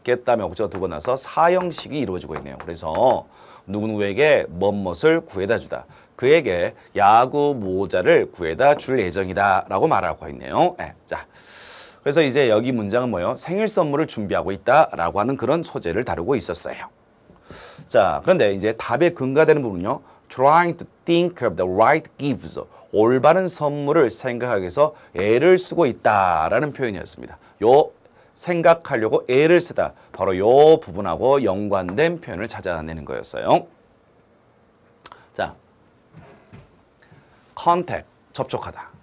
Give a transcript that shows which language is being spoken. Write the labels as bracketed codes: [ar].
[ko] get 다음에 목적어가 2번 나와서 사형식이 이루어지고 있네요. 그래서 누구누구에게 뭐뭇을 구해다 주다. 그에게 야구 모자를 구해다 줄 예정이다 라고 말하고 있네요. 자, 그래서 이제 여기 문장은 뭐예요? 생일 선물을 준비하고 있다 라고 하는 그런 소재를 다루고 있었어요. 자, 그런데 이제 답에 근거되는 부분은요. [en] Trying to think of the right gifts. [ko] 올바른 선물을 생각하기 위해서 애를 쓰고 있다라는 표현이었습니다. 요 생각하려고 애를 쓰다. 바로 요 부분하고 연관된 표현을 찾아내는 거였어요. 자, contact, 접촉하다.